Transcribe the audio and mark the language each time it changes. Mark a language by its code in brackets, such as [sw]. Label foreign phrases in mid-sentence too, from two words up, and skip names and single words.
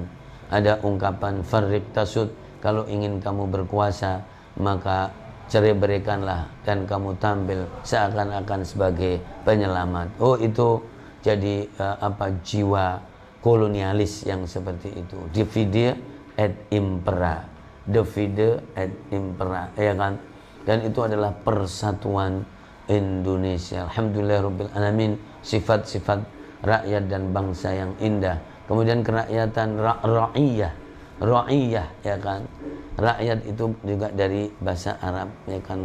[id] Ada ungkapan [ar] فرّق تسد, [id] kalau ingin kamu berkuasa maka cerai-beraikanlah dan kamu tampil seakan-akan sebagai penyelamat. Oh, itu jadi jiwa kolonialis yang seperti itu. [la] Divide et impera, divide et impera, [id] ya kan? Dan itu adalah persatuan Indonesia. [ar] الحمد لله رب العالمين, [id] sifat-sifat rakyat dan bangsa yang indah. Kemudian kerakyatan ra'iyah, ya kan? Rakyat itu juga dari bahasa Arab, ya kan?